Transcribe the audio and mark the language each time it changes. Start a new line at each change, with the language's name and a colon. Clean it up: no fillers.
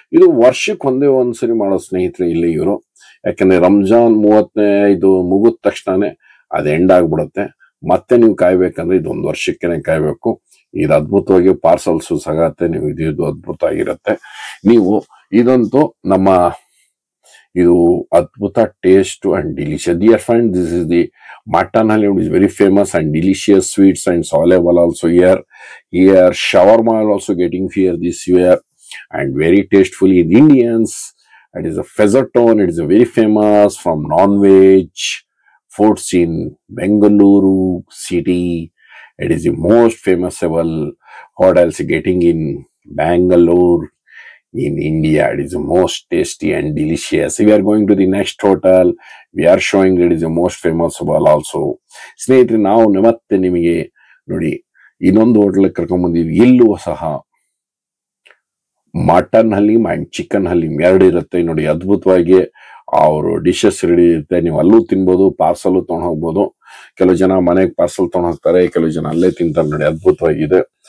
Kannada: ಇದು ವರ್ಷಕ್ಕೆ ಒಂದ್ಸರಿ ಮಾಡೋ ಸ್ನೇಹಿತರೆ ಇಲ್ಲಿ ಇವರು. ಯಾಕಂದ್ರೆ ರಂಜಾನ್ 30ನೇ ಇದು ಮುಗಿದ ತಕ್ಷಣನೇ ಅದು ಎಂಡ್ ಆಗ್ಬಿಡುತ್ತೆ. ಮತ್ತೆ ನೀವು ಕಾಯ್ಬೇಕಂದ್ರೆ ಇದು 1 ವರ್ಷಕ್ಕೇನೆ ಕಾಯ್ಬೇಕು. ಇದು ಅದ್ಭುತವಾಗಿ ಪಾರ್ಸಲ್ಸು ಸಗತ್ತೆ. ನೀವು ಇದು ಅದ್ಭುತ ಆಗಿರುತ್ತೆ. ನೀವು ಇದಂತೂ ನಮ್ಮ ಇದು ಅದ್ಭುತ
English: Taste and delicious. Dear friend, this is the mutton halim is very famous and delicious sweets and soluble also here. Shawarma also getting here this year and very tastefully in Indians. It is a Fezatone. It is a very famous from non-veg foods in Bengaluru city. It is the most famousable hotels getting in Bangalore. In India, it is the most tasty and delicious. We are going to the next hotel. We are showing it is the most famous also.
Kannada: ಸ್ನೇಹಿತರೆ, ನಾವು ಮತ್ತೆ ನಿಮಗೆ ನೋಡಿ ಇನ್ನೊಂದು hotel ಕರ್ಕೊಂಡ್ ಬಂದಿದ್ವಿ. ಇಲ್ಲೂ ಸಹ mutton haleem and chicken haleem ಎರಡು ಇರುತ್ತೆ ನೋಡಿ. ಅದ್ಭುತವಾಗಿ ಅವರು ಡಿಶಸ್ ರೆಡಿ ಇರುತ್ತೆ. ನೀವು ಅಲ್ಲೂ ತಿನ್ಬೋದು, ಪಾರ್ಸಲ್ ತಗೊಂಡು ಹೋಗ್ಬೋದು. ಕೆಲವು ಜನ ಮನೆಗೆ ಪಾರ್ಸಲ್ ತಗೊಂಡು ಹೋಗ್ತಾರೆ, ಕೆಲವು ಜನ ಅಲ್ಲೇ ತಿಂತಾರೆ ನೋಡಿ. ಅದ್ಭುತವಾಗಿದೆ.